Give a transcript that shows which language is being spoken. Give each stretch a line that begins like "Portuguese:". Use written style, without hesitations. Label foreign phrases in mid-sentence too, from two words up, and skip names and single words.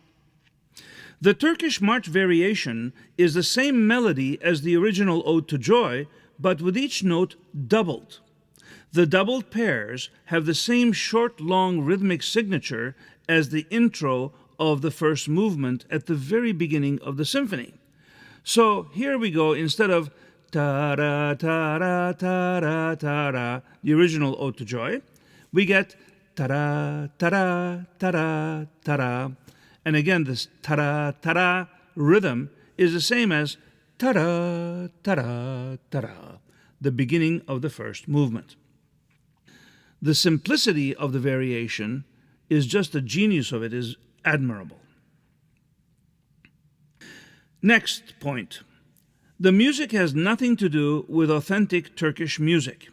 English: The Turkish march variation is the same melody as the original Ode to Joy, but with each note doubled. The doubled pairs have the same short, long rhythmic signature as the intro of the first movement at the very beginning of the symphony. So here we go, instead of ta-ra, ta-ra, ta-ra, ta-ra, the original Ode to Joy, we get ta-ra, ta-ra, ta-ra, ta-ra. And again, this ta-ra, ta-ra rhythm is the same as ta-ra, ta-ra, ta-ra, the beginning of the first movement. The simplicity of the variation is just the genius of it is admirable. Next point. The music has nothing to do with authentic Turkish music.